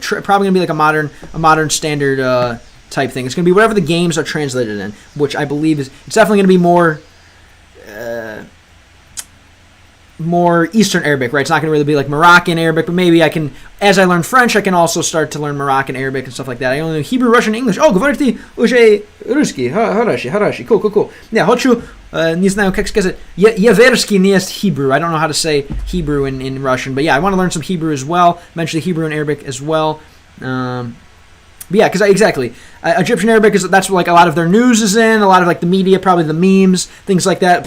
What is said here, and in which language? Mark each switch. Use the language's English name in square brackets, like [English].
[English] Probably going to be like a modern standard type thing. It's going to be whatever the games are translated in, which I believe it's definitely going to be more Eastern Arabic, right? It's not going to really be like Moroccan Arabic, but maybe I can, as I learn French, I can also start to learn Moroccan Arabic and stuff like that. I only know Hebrew, Russian, English. [Russian] Говорите уже русский. Хорошо. Cool. Yeah, хочу, не знаю, как сказать, Еверский не есть Hebrew. [English] I don't know how to say Hebrew in Russian, but yeah, I want to learn some Hebrew as well, eventually Hebrew and Arabic as well. But yeah, because exactly, Egyptian Arabic that's like a lot of their news is in, a lot of like the media, probably the memes, things like that.